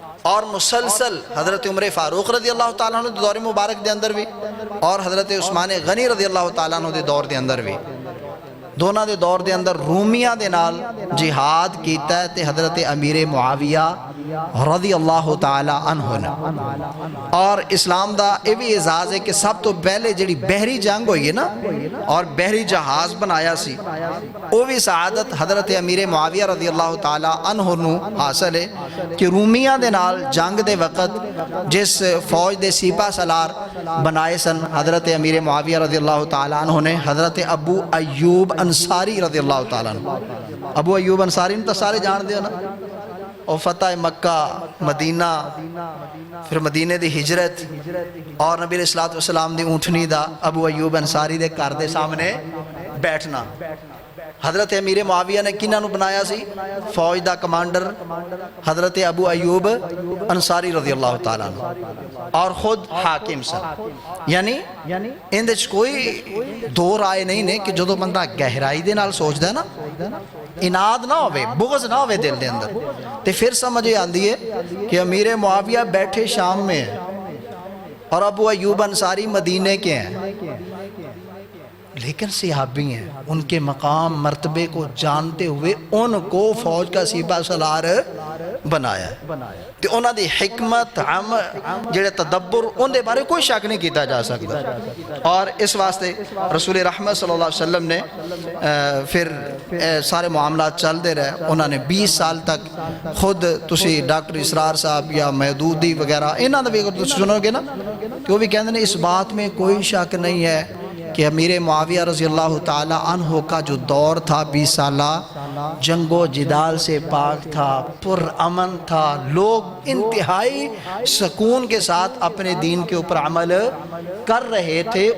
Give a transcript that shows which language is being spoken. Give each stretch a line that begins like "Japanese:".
Punjabi: اور مسلسل حضرت عمر فاروق رضی اللہ تعالیٰ عنہ دے دور مبارک دے اندر بھی اور حضرت عثمان غنی رضی اللہ تعالیٰ عنہ دے دور دے اندر بھی دونوں دے دور دے اندر رومیاں دے نال جہاد کیتا ہے تے حضرت امیر معاویہ رضی اللہ تعالی عنہ نے. اور اسلام دا یہ بھی اعزاز ہے کہ سب تو پہلے جڑی بحری جنگ ہوئی ہے نا اور بحری جہاز بنایا سی وہ بھی سعادت حضرت امیر معاویہ رضی اللہ تعالی عنہ نو حاصل ہے کہ رومیاں دے نال جنگ دے وقت جس فوج دے سپاہ سالار بنائے سن حضرت امیر معاویہ رضی اللہ تعالی عنہ نے حضرت ابو ایوب انصاری رضی اللہ تعالیٰ عنہ. ابو ایوب انصاری تو سارے جان دے ہو نا. اور فتح مکہ مدینہ پھر مدینے دی ہجرت اور نبی علیہ السلام دی اونٹنی دا ابو ایوب انصاری دے گھر دے سامنے بیٹھنا. حضرت امیر معاویہ نے کنہاں نو بنایا سی فوج دا کمانڈر حضرت ابو ایوب انصاری رضی اللہ تعالیٰ عنہ اور خود حاکم سن. یعنی اندے کوئی دو رائے نہیں نے کہ جدو بندہ گہرائی دے نال سوچ دے نا اناد نہ ہوئے بغض نہ ہوئے دل دے اندر تے پھر سمجھے آندی ہے
Urdu: کہ امیر معاویہ بیٹھے شام میں ہیں اور ابو ایوب انصاری مدینے کے ہیں لیکن صحابی ہیں. ان کے مقام مرتبے کو جانتے ہوئے ان کو فوج کا سپاہ سالار
Punjabi: بنایا ہے تے انہاں دی حکمت جڑے تدبر ان دے بارے کوئی شک نہیں کیتا جا سکتا.
Urdu: اور اس واسطے رسول رحمت صلی اللہ علیہ وسلم نے پھر سارے معاملات چل دے رہے. انہوں نے 20 سال تک خود تسی ڈاکٹر اسرار صاحب یا محدودی وغیرہ
Punjabi: انہاں دا بھی اگر تسی سنو گے نا
Urdu: تو وہ بھی کہتے ہیں اس بات میں کوئی شک نہیں ہے کہ امیر معاویہ رضی اللہ تعالی عنہ کا جو دور تھا 20 سالہ جنگ و جدال سے پاک تھا، پر امن تھا، لوگ انتہائی سکون کے ساتھ اپنے دین کے اوپر عمل کر رہے تھے.